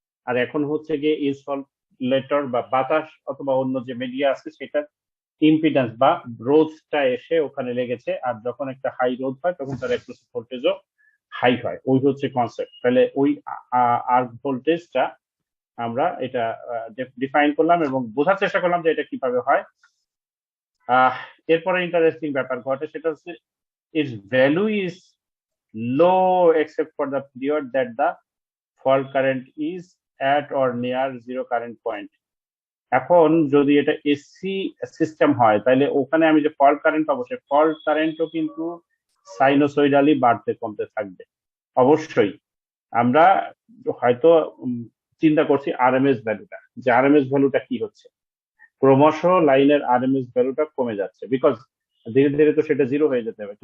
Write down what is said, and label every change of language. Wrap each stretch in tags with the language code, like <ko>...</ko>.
<bn>আর এখন হচ্ছে গিয়ে ইনসুলেটর বা বাতাস অথবা অন্য যে মিডিয়া আছে সেটার ইম্পিডেন্স বা রোধটা এসে ওখানে লেগেছে, আর যখন একটা হাই রোধ হয় তখন তার একটু ভোল্টেজও হাই হয়, ওই হচ্ছে কনসেপ্ট। তাহলে ওই আর্ক ভোল্টেজটা আমরা এটা ডিফাইন করলাম এবং বোঝার চেষ্টা করলাম যে এটা কিভাবে হয়। এরপরে ইন্টারেস্টিং ব্যাপার ঘটে, সেটা হচ্ছে</bn> <en>its value is low except for the period that the fault current is at or near zero current point.</en> <bn>এখন যদি এটা এসি সিস্টেম হয় তাহলে ওখানে আমি যে ফল্ট কারেন্ট পাবো সেই ফল্ট কারেন্টও কিন্তু সাইনোসয়েডালি বাড়তে কমতে থাকবে। অবশ্যই আমরা হয়তো চিন্তা করছি আরএমএস ভ্যালুটা, যে আরএমএস ভ্যালুটা কি হচ্ছে, ক্রমশ লাইনের আরএমএস ভ্যালুটা কমে যাচ্ছে, বিকজ ধীরে ধীরে তো সেটা জিরো হয়ে যেতে হবে।</bn>